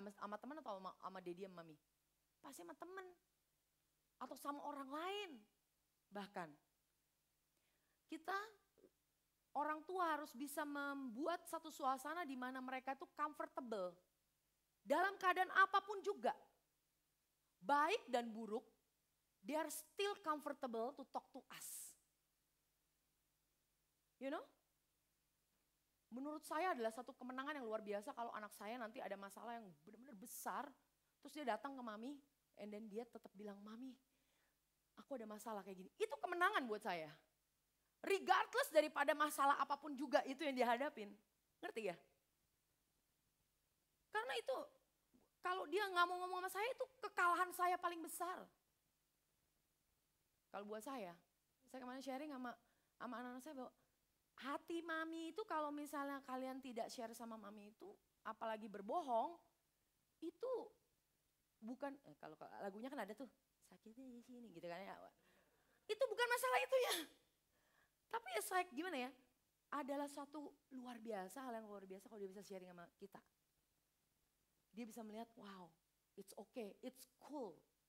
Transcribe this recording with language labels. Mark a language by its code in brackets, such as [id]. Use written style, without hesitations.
[id] Sama teman atau sama daddy sama mami? Pasti sama teman. Atau sama orang lain. Bahkan, kita orang tua harus bisa membuat satu suasana di mana mereka itu comfortable. Dalam keadaan apapun juga. Baik dan buruk, [en] they are still comfortable to talk to us. You know? [id] Menurut saya adalah satu kemenangan yang luar biasa kalau anak saya nanti ada masalah yang benar-benar besar. Terus dia datang ke mami, [en] and then [id] dia tetap bilang, mami aku ada masalah kayak gini. Itu kemenangan buat saya. Regardless daripada masalah apapun juga itu yang dihadapin. Ngerti ya? Karena itu, kalau dia nggak mau ngomong sama saya itu kekalahan saya paling besar. Kalau buat saya kemarin sharing sama anak-anak saya bahwa hati mami itu kalau misalnya kalian tidak share sama mami itu, apalagi berbohong, itu bukan, kalau lagunya kan ada tuh, sakitnya di sini gitu kan ya. Itu bukan masalah itu ya. Tapi ya gimana ya, adalah suatu luar biasa, hal yang luar biasa kalau dia bisa sharing sama kita. Dia bisa melihat, [en] wow, it's okay, it's cool.